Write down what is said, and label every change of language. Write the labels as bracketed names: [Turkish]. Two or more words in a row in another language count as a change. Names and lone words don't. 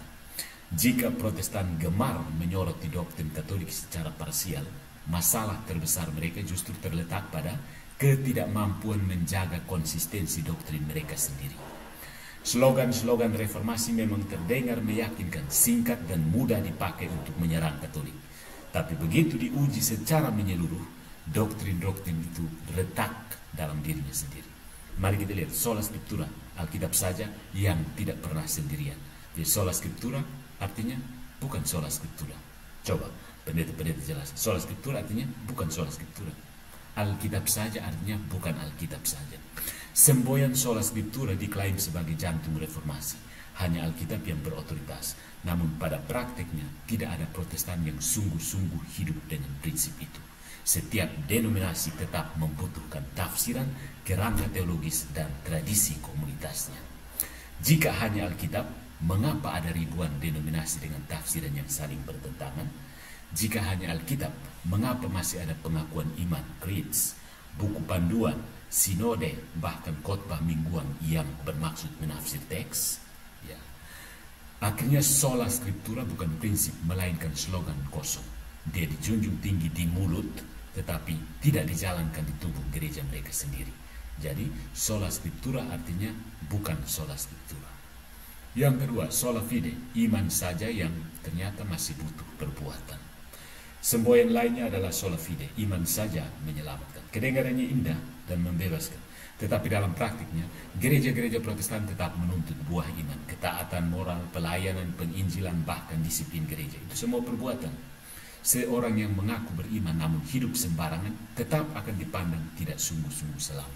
[Indonesian] Jika Protestan gemar menyoroti doktrin Katolik secara parsial, masalah terbesar mereka justru terletak pada ketidakmampuan menjaga konsistensi doktrin mereka sendiri. Slogan-slogan reformasi memang terdengar meyakinkan, singkat dan mudah dipakai untuk menyerang Katolik. Tapi begitu diuji secara menyeluruh, doktrin-doktrin itu retak dalam dirinya sendiri. Mari kita lihat [Latin] sola scriptura, [Indonesian] Alkitab saja yang tidak pernah sendirian. Jadi [Latin] sola scriptura [Indonesian] artinya bukan [Latin] sola scriptura. [Indonesian] Coba pendeta-pendeta jelas. [Latin] Sola scriptura [Indonesian] artinya bukan [Latin] sola scriptura. [Indonesian] Alkitab saja artinya bukan Alkitab saja. Semboyan [Latin] sola scriptura [Indonesian] diklaim sebagai jantung reformasi. Hanya Alkitab yang berotoritas. Namun pada prakteknya tidak ada Protestan yang sungguh-sungguh hidup dengan prinsip itu. Setiap denominasi tetap membutuhkan tafsiran, kerangka teologis, dan tradisi komunitasnya. Jika hanya Alkitab, mengapa ada ribuan denominasi dengan tafsiran yang saling bertentangan? Jika hanya Alkitab, mengapa masih ada pengakuan iman, creeds, buku panduan, sinode, bahkan khotbah mingguan yang bermaksud menafsir teks? Ya. Akhirnya [Latin] sola scriptura [Indonesian] bukan prinsip, melainkan slogan kosong. Dia dijunjung tinggi di mulut, tetapi tidak dijalankan di tubuh gereja mereka sendiri. Jadi [Latin] sola scriptura [Indonesian] artinya bukan [Latin] sola scriptura. [Indonesian] Yang kedua, [Latin] sola fide, [Indonesian] iman saja yang ternyata masih butuh perbuatan. Semboyan lainnya adalah [Latin] sola fide, [Indonesian] iman saja menyelamatkan. Kedengarannya indah dan membebaskan. Tetapi dalam praktiknya, gereja-gereja Protestan tetap menuntut buah iman, ketaatan moral, pelayanan, penginjilan, bahkan disiplin gereja. Itu semua perbuatan. Seorang yang mengaku beriman namun hidup sembarangan tetap akan dipandang tidak sungguh-sungguh selamat.